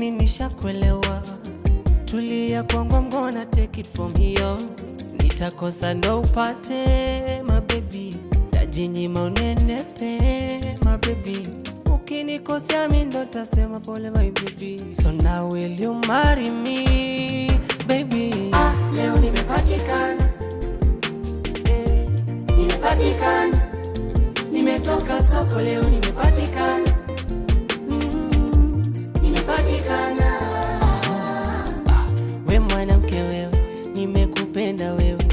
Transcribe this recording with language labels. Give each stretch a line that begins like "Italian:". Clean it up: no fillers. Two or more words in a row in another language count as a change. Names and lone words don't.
Swahili: nishakuelewa. Tulia kwangu,
English: I'm gonna take it from here.
Swahili: Nitakosa ndo upate
English: my baby,
Swahili: tajinyima unenepe
English: my baby.
Swahili: Ukinikosea mimi ndo tasema pole
English: my baby. So now will you marry me baby?
Swahili: Leo nimepatikana, nimepatikana, nimetoka soko leo nimepatikana, nimepatikana. We mwanamke wewe, nimekupenda wewe.